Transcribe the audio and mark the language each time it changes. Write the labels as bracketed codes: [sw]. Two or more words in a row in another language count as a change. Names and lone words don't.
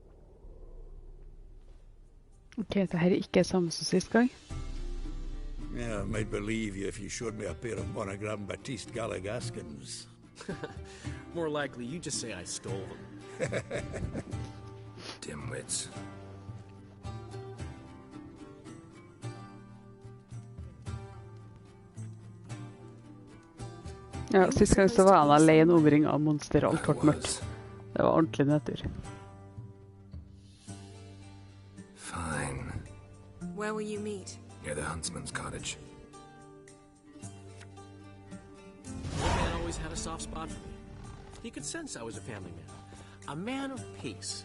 [no] Ok, det her er ikke samme som sist gang. [en] Yeah, I might believe you if you showed me a pair of monogram Batiste Galligaskins. More likely, you just say I stole them. Dimwits. [no] Ja, sist gang så var han alene omring av monster og alt ble mørkt. Det var ordentlig nedtur. [en] Fine. Where will you meet? Near the huntsman's cottage. Old man always had a soft spot for me. He could sense I was a family man. A man of peace.